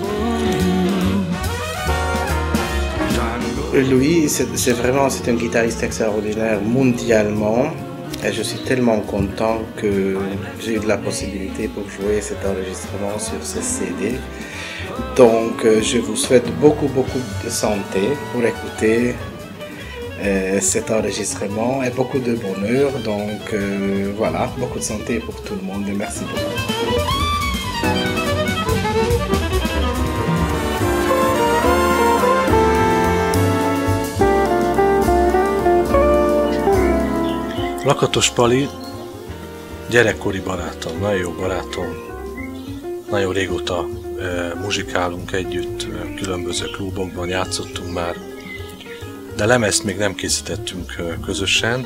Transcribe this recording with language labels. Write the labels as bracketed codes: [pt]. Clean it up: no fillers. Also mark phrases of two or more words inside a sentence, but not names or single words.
[fr] Lui, c'est un guitariste extraordinaire mondialement, et je suis tellement content que j'ai eu la possibilité pour jouer cet enregistrement sur ce CD. Donc je vous souhaite beaucoup de santé pour écouter cet enregistrement, et beaucoup de bonheur. Donc voilà, beaucoup de santé pour tout le monde, et merci beaucoup. [hu] Lakatos Pali gyerekkori barátom, nagyon jó barátom, nagyon régóta muzsikálunk együtt, különböző klubokban játszottunk már, de lemezt még nem készítettünk közösen.